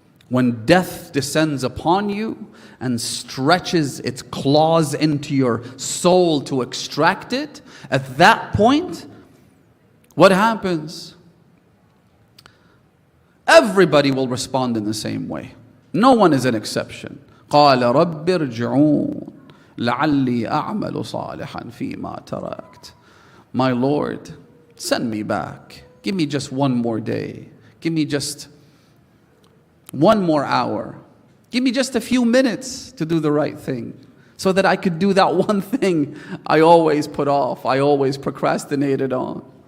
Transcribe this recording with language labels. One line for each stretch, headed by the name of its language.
English: When death descends upon you and stretches its claws into your soul to extract it, at that point, what happens? Everybody will respond in the same way. No one is an exception.
Arabic: قال رب ارجعون لعلي أعمل صالحا فيما تركت.
English: My Lord, send me back. Give me just one more day. Give me just one more hour. Give me just a few minutes to do the right thing so that I could do that one thing I always put off, I always procrastinated on.